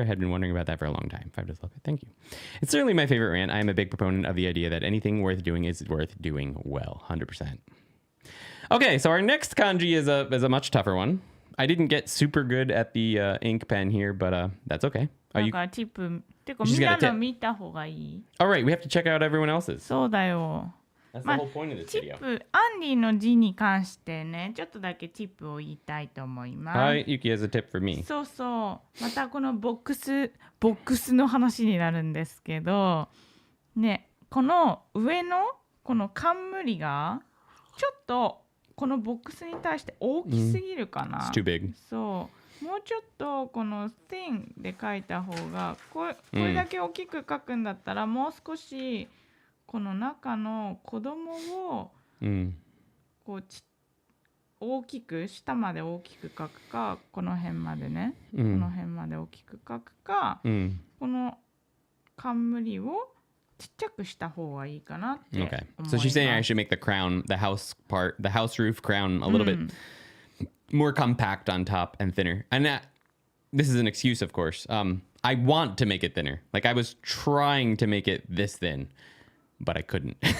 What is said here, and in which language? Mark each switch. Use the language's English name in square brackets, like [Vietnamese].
[English] I had been wondering about that for a long time. Five Toes Sloth Bear. Thank you. It's certainly my favorite rant. I am a big proponent of the idea that anything worth doing is worth doing well. 100%. Okay, so our next kanji is a much tougher one. I didn't get super good at the ink pen here, but that's okay. All right, we have to check out everyone else's. [Japanese] そうだよ。 [English] That's the whole point of this [Japanese] チ [English] video. [Japanese] ップ、アンディの字に関してね、ちょっとだけチップを言いたいと思います。 [English] Hi, Yuki has a tip for me. [Japanese] そうそう。またこのボックスの話になるんですけど、ね、この上のこの冠がちょっとこのボックスに対して大きすぎるかな。 [English] It's too big. [Japanese] そう。もうちょっとこの thin で書いた方がこれだけ大きく書くんだったら、もう少しこの中の子供をこう大きく下まで大きく書くか、この辺までね、この辺まで大きく書くか、この冠をちっちゃくした方がいいかなって思います。 [English] Okay. So she's saying I should make the crown, the house roof crown a little bit more compact on top and thinner. And this is an excuse, of course. I want to make it thinner. Like I was trying to make it this thin, but I couldn't.